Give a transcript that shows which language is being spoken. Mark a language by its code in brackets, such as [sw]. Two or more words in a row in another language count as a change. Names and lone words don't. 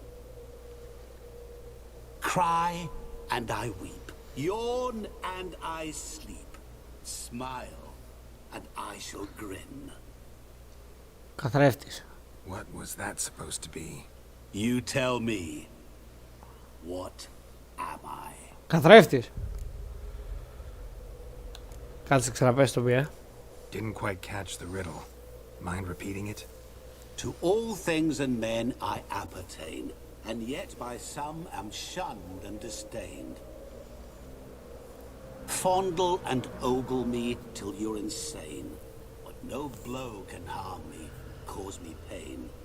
[en] Cry and I weep, yawn and I sleep, smile and I shall grin. [el] Καθρέφτης. [en] What was that supposed to be? You tell me. What am I? [el] Καθρέφτης. Κάτσε ξαναπες το μία. [en] Didn't quite catch the riddle. Mind repeating it? To all things and men I appertain, and yet by some am shunned and disdained. Fondle and ogle me till you're insane, but no blow can harm me, cause me pain.